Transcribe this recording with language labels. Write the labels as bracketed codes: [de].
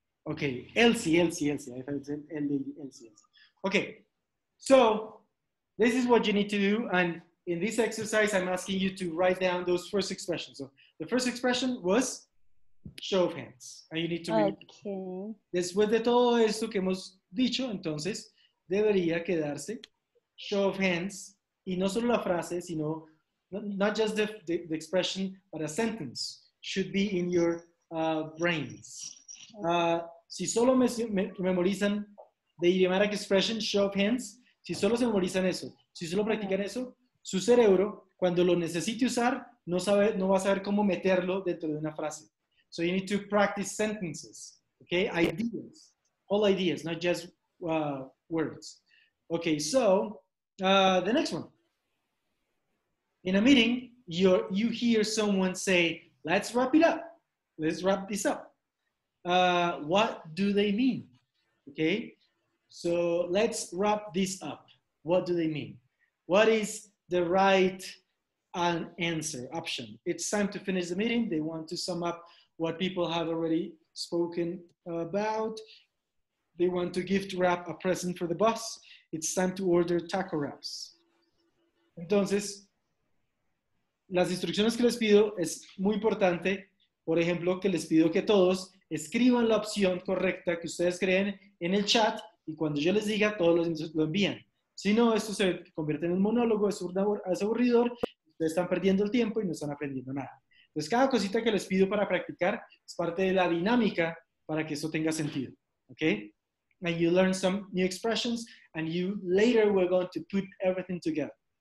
[en] Okay, Elsie. I thought it said Elsie. Okay, so this is what you need to do. And in this exercise, I'm asking you to write down those first expressions. So the first expression was show of hands. And you need to read. Okay. [es] Después de todo esto que hemos dicho, entonces, debería quedarse show of hands. Y no solo la frase, sino [en] not just the expression, but a sentence should be in your brains. [es] Si solo memorizan [en] the idiomatic expression, [es] show of hands, si solo se memorizan eso, si solo practican eso, su cerebro, cuando lo necesite usar, no va a saber cómo meterlo dentro de una frase. [en] So you need to practice sentences, okay? Ideas, all ideas, not just words. Okay, so the next one. In a meeting, you hear someone say, let's wrap it up. Let's wrap this up. What do they mean? Okay, so let's wrap this up. What do they mean? What is the right answer option? It's time to finish the meeting. They want to sum up what people have already spoken about. They want to gift wrap a present for the boss. It's time to order taco wraps. [es] Entonces, las instrucciones que les pido es muy importante. Por ejemplo, que les pido que todos escriban la opción correcta que ustedes creen en el chat y cuando yo les diga, todos lo envían. Si no, esto se convierte en un monólogo, es aburridor, ustedes están perdiendo el tiempo y no están aprendiendo nada. Entonces, cada cosita que les pido para practicar es parte de la dinámica para que eso tenga sentido. ¿Ok? [en] And you learn some new expressions and you later we're going to put everything together.